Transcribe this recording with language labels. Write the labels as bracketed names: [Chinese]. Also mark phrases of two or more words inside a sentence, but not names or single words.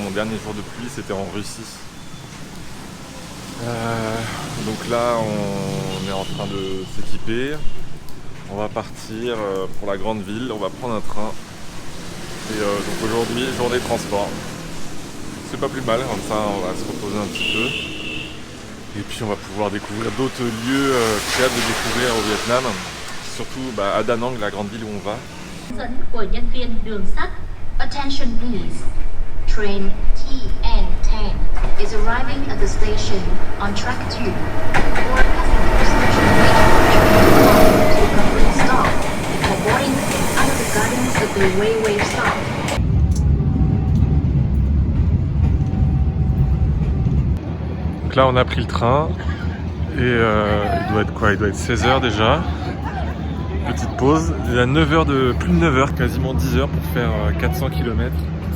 [French] Mon dernier jour de pluie c'était en Russie. Donc là on est en train de s'équiper, on va partir pour la grande ville, on va prendre un train. Et donc aujourd'hui, journée de transport. C'est pas plus mal, comme ça on va se reposer un petit peu. Et puis on va pouvoir découvrir d'autres lieux qu'il y a de découvrir au Vietnam. Surtout à Da Nang, la grande ville où on va. [Vietnamese] Dẫn của nhân viên đường sắt. [English] Attention please. Train TN10 is arriving at the station on track 2. For passengers should wait for the train to complete stop for boarding under the guidance of the railway staff. [French] Donc là on a pris le train et il doit être quoi? Il doit être 16h déjà. Petite pause, il y a 9h plus de 9h, quasiment 10h pour faire 400 km.